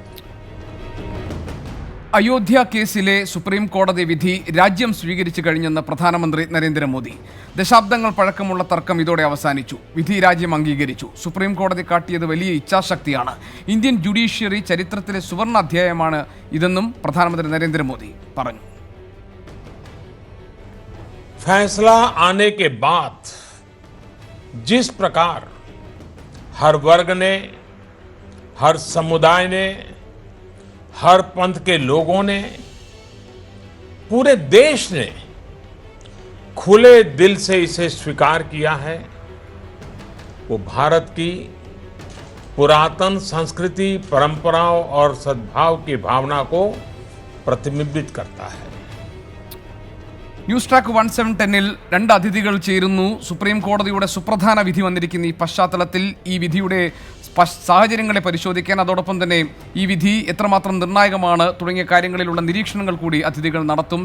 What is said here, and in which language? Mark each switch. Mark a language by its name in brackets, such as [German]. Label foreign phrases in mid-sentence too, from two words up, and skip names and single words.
[Malayalam] അയോധ്യ കേസിലെ സുപ്രീം കോടതി വിധി രാജ്യം സ്വീകരിച്ചു കഴിഞ്ഞെന്ന് പ്രധാനമന്ത്രി നരേന്ദ്രമോദി. ദശാബ്ദങ്ങൾ പഴക്കമുള്ള തർക്കം ഇതോടെ അവസാനിച്ചു. വിധി രാജ്യം അംഗീകരിച്ചു. സുപ്രീം കോടതി കാട്ടിയത് വലിയ ഇച്ഛാശക്തിയാണ്. ഇന്ത്യൻ ജുഡീഷ്യറി ചരിത്രത്തിലെ സുവർണ അധ്യായമാണ് ഇതെന്നും പ്രധാനമന്ത്രി നരേന്ദ്രമോദി പറഞ്ഞു. [Hindi] फैसला आने के बाद जिस प्रकार हर वर्ग ने, हर समुदाय ने, हर पंथ के लोगों ने, पूरे देश ने खुले दिल से इसे स्वीकार किया है, वो भारत की पुरातन संस्कृति, परंपराओं और सद्भाव की भावना को प्रतिबिंबित करता है. [Malayalam] ന്യൂസ് ട്രാക്ക് 1710-ൽ 2 അതിഥികൾ ചേരുന്നു. സുപ്രീം കോടതിയുടെ സുപ്രധാന വിധി വന്നിരിക്കുന്ന ഈ പശ്ചാത്തലത്തിൽ ഈ വിധിയുടെ സാഹചര്യങ്ങളെ പരിശോധിക്കാൻ, അതോടൊപ്പം തന്നെ ഈ വിധി എത്രമാത്രം നിർണായകമാണ് തുടങ്ങിയ കാര്യങ്ങളിലുള്ള നിരീക്ഷണങ്ങൾ കൂടി അതിഥികൾ നടത്തും.